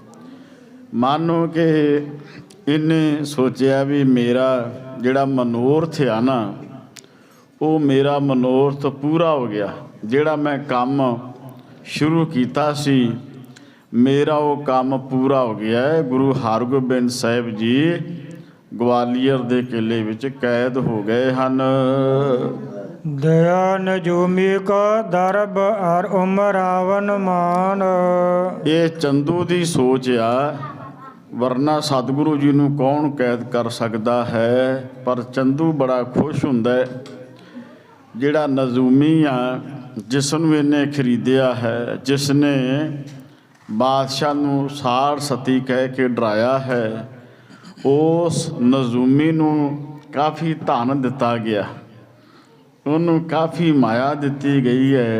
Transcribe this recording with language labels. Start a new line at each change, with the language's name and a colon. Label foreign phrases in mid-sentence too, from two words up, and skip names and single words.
Punjabi: ਮਾਨੋ ਕਿ ਇਹਨੇ ਸੋਚਿਆ ਵੀ ਮੇਰਾ ਜਿਹੜਾ ਮਨੋਰਥ ਆ ਨਾ, ਉਹ ਮੇਰਾ ਮਨੋਰਥ ਪੂਰਾ ਹੋ ਗਿਆ। ਜਿਹੜਾ ਮੈਂ ਕੰਮ ਸ਼ੁਰੂ ਕੀਤਾ ਸੀ ਮੇਰਾ ਉਹ ਕੰਮ ਪੂਰਾ ਹੋ ਗਿਆ। ਗੁਰੂ ਹਰਗੋਬਿੰਦ ਸਾਹਿਬ ਜੀ ਗਵਾਲੀਅਰ ਦੇ ਕਿਲੇ ਵਿੱਚ ਕੈਦ ਹੋ ਗਏ ਹਨ।
Braj: दया नजूमी को दरब और उमरावन मान।
Punjabi: ਇਹ ਚੰਦੂ ਦੀ ਸੋਚ ਆ, ਵਰਨਾ ਸਤਿਗੁਰੂ ਜੀ ਨੂੰ ਕੌਣ ਕੈਦ ਕਰ ਸਕਦਾ ਹੈ। ਪਰ ਚੰਦੂ ਬੜਾ ਖੁਸ਼ ਹੁੰਦਾ ਹੈ। ਜਿਹੜਾ ਨਜ਼ੂਮੀ ਆ, ਜਿਸ ਨੂੰ ਇਹਨੇ ਖਰੀਦਿਆ ਹੈ, ਜਿਸ ਨੇ ਬਾਦਸ਼ਾਹ ਨੂੰ ਸਾੜ ਸਤੀ ਕਹਿ ਕੇ ਡਰਾਇਆ ਹੈ, ਉਸ ਨਜ਼ੂਮੀ ਨੂੰ ਕਾਫੀ ਧਨ ਦਿੱਤਾ ਗਿਆ, ਉਹਨੂੰ ਕਾਫੀ ਮਾਇਆ ਦਿੱਤੀ ਗਈ ਹੈ।